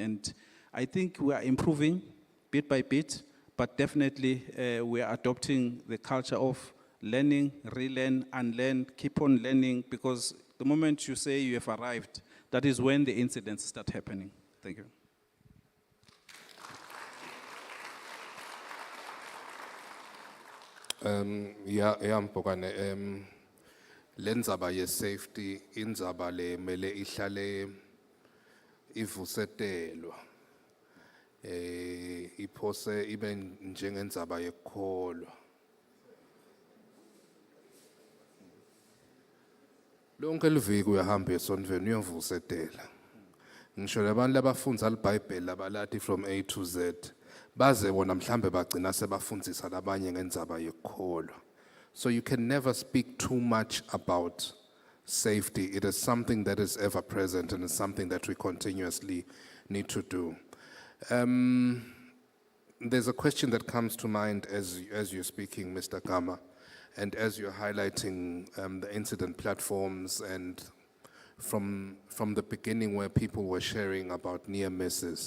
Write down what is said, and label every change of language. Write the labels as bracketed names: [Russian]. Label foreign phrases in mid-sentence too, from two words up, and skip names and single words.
[English] And I think we are improving bit by bit, but definitely we are adopting the culture of learning, relearn, unlearn, keep on learning, because the moment you say you have arrived, that is when the incidents start happening. Thank you. [Swati] Mpokane, lenzaba ye safety inzaba le mele ihlale ivusetelwa iphose ibe njengendzaba yekholwa. Lonke liviki uyahamba esontweni uyovusetela. Ngisho labantu labafundza iBhayibheli labalati [English] from A to Z [Swati] baze bona mhlambe bagcina sebafundzisa labanye ngendzaba yekholwa. [English] So you can never speak too much about safety. It is something that is ever present and it's something that we continuously need to do. There's a question that comes to mind as you're speaking, Mr. Gama, and as you're highlighting the incident platforms and from the beginning where people were sharing about near misses.